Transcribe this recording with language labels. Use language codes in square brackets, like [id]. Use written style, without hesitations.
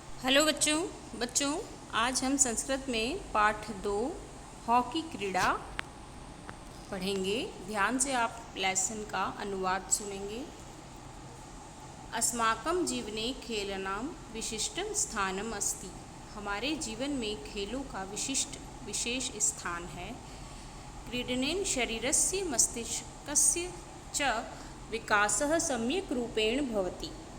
[hi] Hello बच्चों बच्चों आज हम संस्कृत में पाठ 2 हॉकी क्रीड़ा पढ़ेंगे। ध्यान से आप लेसन का अनुवाद सुनेंगे। [sa] अस्माकं जीवने खेलनां विशिष्टं स्थानम् अस्ति। [hi] हमारे जीवन में खेलों का विशेष स्थान है। [sa] क्रीडनेन शरीरस्य मस्तिष्कस्य च विकासः सम्यक् रूपेण भवति।